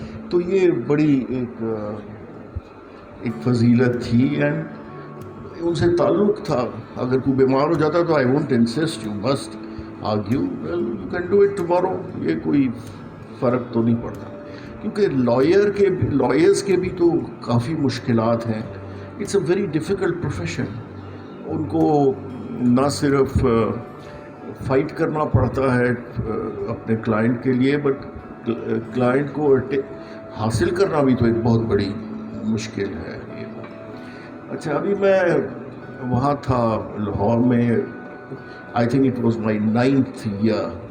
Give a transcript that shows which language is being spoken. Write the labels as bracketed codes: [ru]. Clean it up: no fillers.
[ur] تو یہ بڑی ایک فضیلت تھی. [en] and [ur] ان سے تعلق تھا. اگر کوئی بیمار ہو جاتا تو [en] I won't insist you must argue, well you can do it tomorrow. [ur] یہ کوئی فرق تو نہیں پڑتا، کیونکہ لائرز کے بھی تو کافی مشکلات ہیں. [en] It's a very difficult profession. [ur] ان کو نہ صرف فائٹ کرنا پڑتا ہے اپنے کلائنٹ کے لیے، بٹ کلائنٹ کو حاصل کرنا بھی تو ایک بہت بڑی مشکل ہے. اچھا، ابھی میں وہاں تھا لاہور میں، [en] I think it was my 9th year.